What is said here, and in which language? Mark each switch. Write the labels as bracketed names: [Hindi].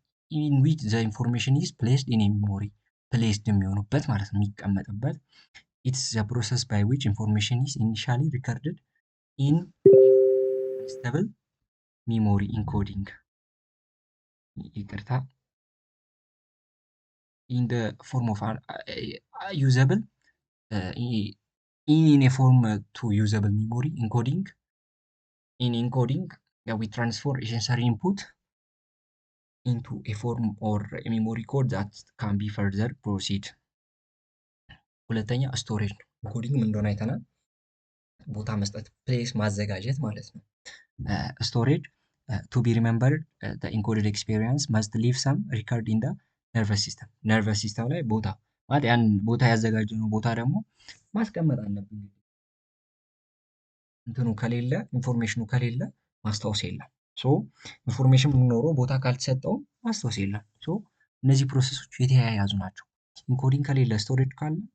[English] in which the information is placed in a memory placed [Amharic] የሚሆኑበት ማለት ነው፣ የሚቀመጥበት። [English] it's the process by which information is initially recorded in stable memory encoding [Amharic] ይቅርታ [English] in the form of usable in a form to usable memory encoding. In encoding we transfer a sensory input into a form or a memory code that can be further proceed. [Amharic] ሁለተኛ ስቶሬጅ ነው። ኢንኮዲንግ ምን እንደሆነ አይተናል። ቦታ መስጠት፣ ፕሌስ ማዘጋጀት ማለት ነው። ስቶሬጅ [English] to be remembered the encoded experience must leave some record in the nervous system. [Amharic] ነርቨስ ሲስተም ላይ ቦታ ማለት ያን ቦታ ያዘጋጀነው ቦታ ደግሞ ማስቀመጥ አለብን። እንትኑ ከሌለ ኢንፎርሜሽኑ ከሌለ ማስታወስ የለም። ኢንፎርሜሽን ኖሮ ቦታ ካልተሰጠው ማስታወስ የለም። እነዚህ ፕሮሰሶች የተያያዙ ናቸው። ኢንኮዲንግ ከሌለ ስቶሬጅ ካለ